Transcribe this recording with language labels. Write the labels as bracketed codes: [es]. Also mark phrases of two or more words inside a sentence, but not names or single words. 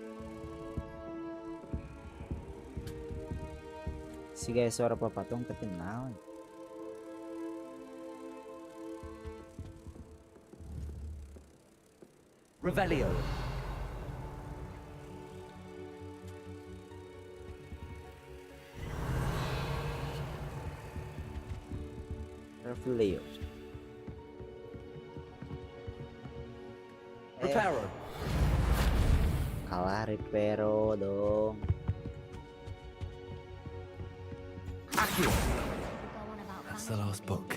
[su] Si guys suara papatung tapi naon? Revelio. Revelio. Reparo. Kalah Reparo dong. Accio. [en] That's the last book.